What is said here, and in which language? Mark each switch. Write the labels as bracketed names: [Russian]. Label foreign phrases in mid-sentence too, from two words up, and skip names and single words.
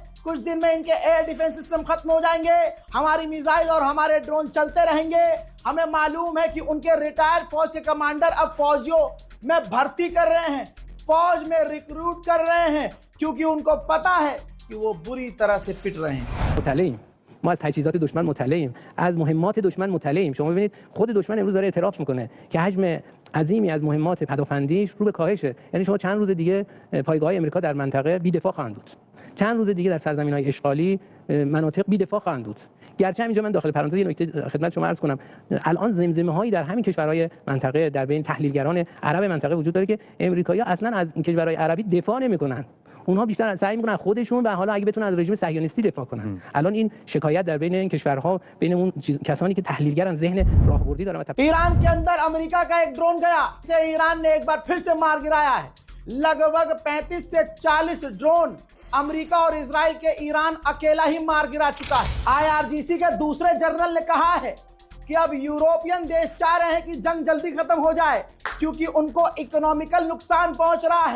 [Hindi] कुछ दिन में इनके [English] air defense system [Hindi] खत्म हो जाएंगे, हमारी मिसाइल और हमारे ड्रोन चलते रहेंगे. हमें मालूम है कि उनके रिटायर्ड फौज के कमांडर अब फौजियों में भर्ती कर रहे हैं, फौज में रिक्रूट कर रहे हैं, क्योंकि उनको पता है कि वो बुरी तरह से पिट रहे हैं. [Persian] مطلعیم. ما از تجهیزات دشمن مطلعیم، از مهمات دشمن مطلعیم. شما ببینید خود دشمن امروز داره اعتراف میکنه که حجم عظیمی از مهمات پدافندیش رو به کاهشه. یعنی شما چند روز دیگه پایگاه‌های امریکا در منطقه بی‌دفاع خواهند بود. چند روز دیگه در سرزمین‌های اشغالی مناطق بی‌دفاع خواهند بود. گرچه اینجا من داخل پرانتز یه نکته خدمت شما عرض کنم، الان زمزمه‌هایی در همین کشورهای منطقه در بین تحلیلگران عرب منطقه وجود داره که امریکایی‌ها اصلا از این کشورهای عربی دفاع نمی‌کنن. اونها بیشتر سعی می‌کنن خودشون و حالا اگه بتونن از رژیم صهیونیستی دفاع کنن. الان این شکایت در بین این کشورها بین اون کسانی که تحلیلگرن ذهن راهبردی دارن. [Hindi] ईरान के अंदर अमेरिका का एक ड्रोन गया, से ईरान ने एक बार फिर से मार गिराया है. लगभग 35 से 40 ड्रोन अमेरिका और इजराइल के ईरान अकेला ही मार गिरा चुका है. IRGC के दूसरे जनरल ने कहा है कि अब यूरोपियन देश चाह रहे हैं कि जंग जल्दी खत्म हो जाए क्योंकि उनको इकोनॉमिकल नुकसान पहुंच रहा है.